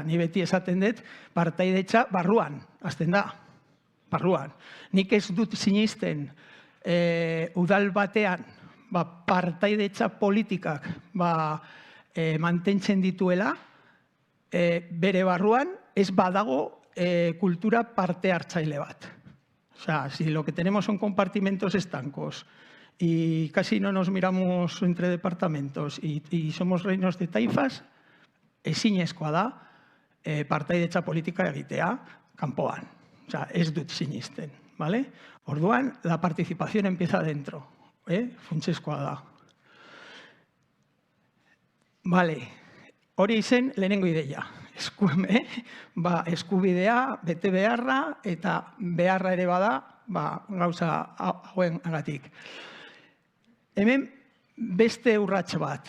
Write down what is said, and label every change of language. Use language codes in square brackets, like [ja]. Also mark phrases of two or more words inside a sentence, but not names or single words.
[eu] Ni beti esaten dut, partaidetza barruan, hasten da, barruan. Nik ez dut sinisten udal batean, partaidetza politikak mantentzen dituela, bere barruan ez badago kultura parte hartzaile bat. [es] Si lo que tenemos son compartimentos estancos y casi no nos miramos entre departamentos y somos reinos de taifas, [eu] ezinezkoa da partaidetza politika egitea kanpoan. Ez dut sinisten, ¿vale? Orduan, [es] la participación empieza dentro. [eu] Funtsezkoa da. Vale. Hori zen lehenengo ideia. Eskubidea, bete beharra, eta beharra ere bada, gauza hauen agatik. Hemen beste urrats bat.